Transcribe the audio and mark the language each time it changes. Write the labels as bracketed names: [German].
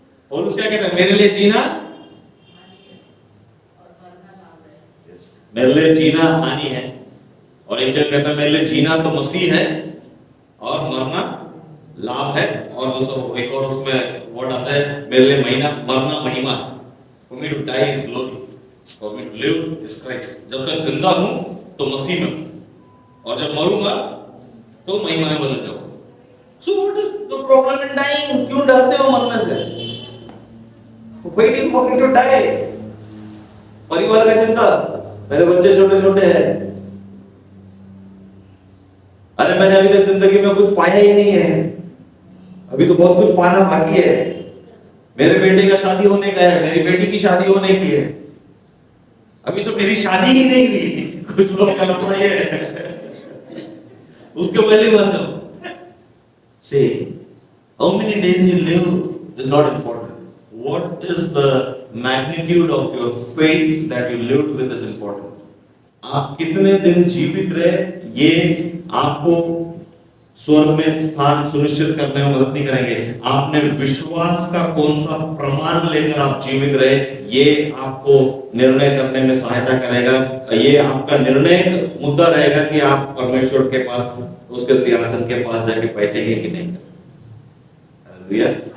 [Hindi] और उसका कहता है मेरे लिए जीना, मेरे लिए जीना हानि है। और एक जगह कहता है मेरे लिए जीना तो मसीह है और मरना लाभ है। और दोस्तों एक और उसमें वर्ड आता है मेरे लिए मरना महिमा है। [English] For me to die is glory, for me to live is Christ। [Hindi] जब तक जिंदा हूं तो मसीह में हूं, और जब मरूंगा तो महिमा में बदल जाऊंगा। [English] So what is the problem in dying? [Hindi] क्यों डरते हो मरने से? [English] Waiting for me to die। [Hindi] परिवार का चिंता, मेरे बच्चे छोटे छोटे हैं, अरे मैंने अभी तक जिंदगी में कुछ पाया ही नहीं है, अभी तो बहुत कुछ पाना बाकी है। मेरे बेटे का शादी होने का है, मेरी बेटी की शादी होने की है, अभी तो मेरी शादी ही नहीं हुई, कुछ लोग कल्पना ये है उसके पहले मर जाओ। [English] Say, how many days you live is not important. What is the magnitude of your faith that you lived with is important. [Hindi] आप कितने दिन जीवित रहे ये आपको स्वर्ग में स्थान सुनिश्चित करने में मदद नहीं करेंगे। आपने विश्वास का कौन सा प्रमाण लेकर आप जीवित रहे ये आपको निर्णय करने में सहायता करेगा। ये आपका निर्णय मुद्दा रहेगा कि आप परमेश्वर के पास उसके सिंहासन के पास जाके बैठेंगे कि नहीं। हालेलुया।